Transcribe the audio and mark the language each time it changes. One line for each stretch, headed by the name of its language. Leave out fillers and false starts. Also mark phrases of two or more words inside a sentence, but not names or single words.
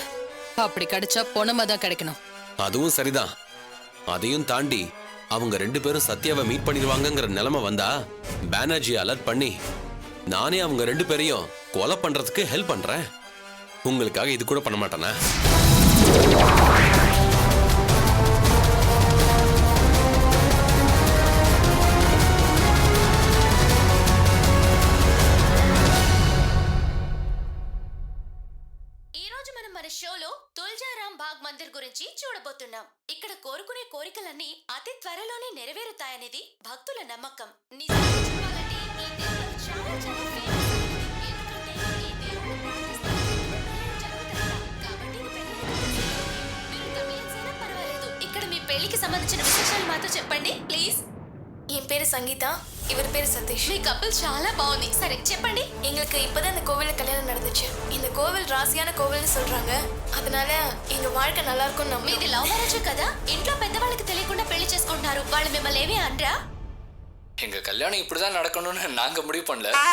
Tamil: அப்படி கிடைச்சா பொணமா தான் கிடைக்கணும். அதுவும் சரிதான். அதையும் தாண்டி அவங்க ரெண்டு பேரும் சத்யாவை மீட் பண்ணிடுவாங்கங்கிற நிலைமை வந்தா பானர்ஜி அலர்ட் பண்ணி நானே அவங்க ரெண்டு பேரையும் கொலை பண்றதுக்கு ஹெல்ப் பண்றேன். உங்களுக்காக இது கூட பண்ண மாட்டேனா?
Telugu: షోలో తుల్జారాం బాగ్ మందిర్ గురించి చూడబోతున్నాం. ఇక్కడ కోరుకునే కోరికలన్నీ అతి త్వరలోనే నెరవేరుతాయనేది భక్తుల నమ్మకం. నిజంగా చెప్పాలంటే ఈ టెంపుల్ చాలా చాలా ఫేమస్. ఎందుకంటే ఈ దేవుడు కాబట్టి మీరు తమిళన్స్ అయినా పర్వాలేదు. ఇక్కడ మీ పెళ్లికి సంబంధించిన విశేషాలు మాతో చెప్పండి ప్లీజ్.
Tamil: என் பேரு சங்கீதா, இவர் பேரு சதீஷ்.
Telugu: మీ కపుల్ చాలా బాగుంది. సరే చెప్పండి.
Tamil: எங்களுக்கு இப்பதான் இந்த கோவில்ல கல்யாணம் நடந்துச்சு. இந்த கோவில் ராசியான கோவில்னு சொல்றாங்க. அதனால எங்க வாழ்க்கை நல்லா இருக்கும்.
Telugu: మీది
English: love marriage
Telugu: కదా? ఇంట్లో పెద్దవాళ్ళకి తెలియకుండా పెళ్లి చేసుకుంటున్నారు. వాళ్ళు మిమ్మల్ని ఏమీ అనరా?
Tamil: எங்க கல்யாணம் இப்படிதான் நடக்கணும்னு நாங்க முடிவு பண்ணல.